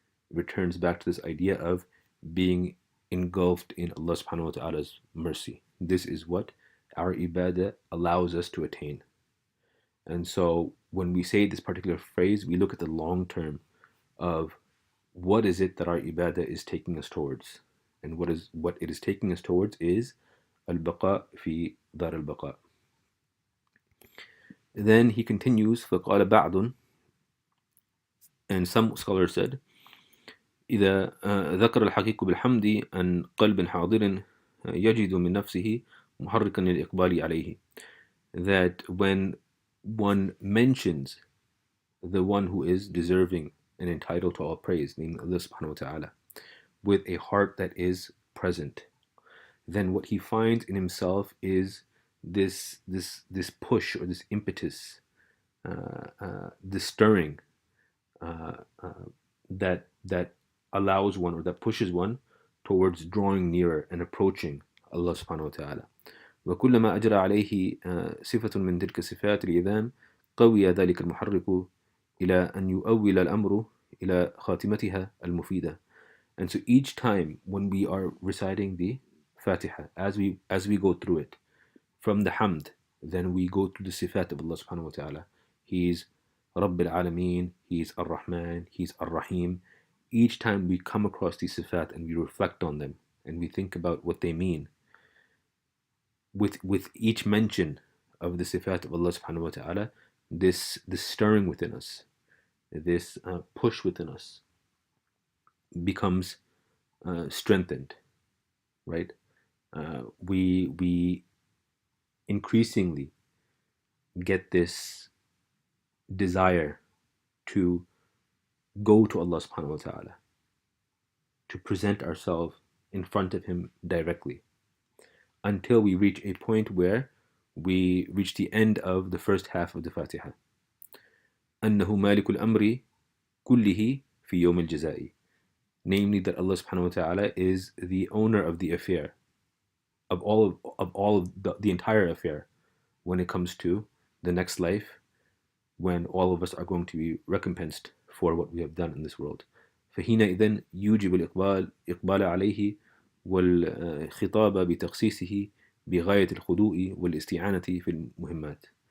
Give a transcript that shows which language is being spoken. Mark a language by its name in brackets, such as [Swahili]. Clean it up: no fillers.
[English] It returns back to this idea of being engulfed in Allah subhanahu wa ta'ala's mercy. This is what our ibadah allows us to attain. And so when we say this particular phrase, we look at the long term of what is it that our ibadah is taking us towards. And what it is taking us towards is al-baqa fi dar al-baqa. Then he continues, [Arabic] فَقَالَ بَعْضٌ, [English] and some scholars said, [Arabic] إذا ذكر الحقيق بالحمد عن قلب حاضر يجد من نفسه محركا للإقبال عليه. [English] That when one mentions the one who is deserving and entitled to all praise, namely Allah subhanahu wa ta'ala, with a heart that is present, then what he finds in himself is this push or this impetus, this stirring that allows one or that pushes one towards drawing nearer and approaching Allah subhanahu wa ta'ala. [Arabic] وكلما أجرى عليه صفة من تلك الصفات العظام قوي ذلك المحرك إلى أن يؤول الأمر إلى خاتمتها المفيدة. [English] And so each time when we are reciting the Fatiha, as we go through it, from the Hamd, then we go to the Sifat of Allah subhanahu wa ta'ala. He's Rabb al-Alameen, He's Ar-Rahman, He's Ar-Rahim. Each time we come across these Sifat and we reflect on them and we think about what they mean, with each mention of the Sifat of Allah subhanahu wa ta'ala, this stirring within us, this push within us becomes strengthened, right? We increasingly get this desire to go to Allah subhanahu wa ta'ala, to present ourselves in front of Him directly, until we reach a point where we reach the end of the first half of the Fatiha. [Arabic] أنه مالك الأمر كله في يوم الجزاء. [English] Namely, that Allah subhanahu wa ta'ala is the owner of the affair, of all of the entire affair, when it comes to the next life, when all of us are going to be recompensed for what we have done in this world. [Arabic] فحينئذ يوجب الإقبال عليه والخطاب بتخصيصه بغاية الخضوع والاستعانة في المهمات.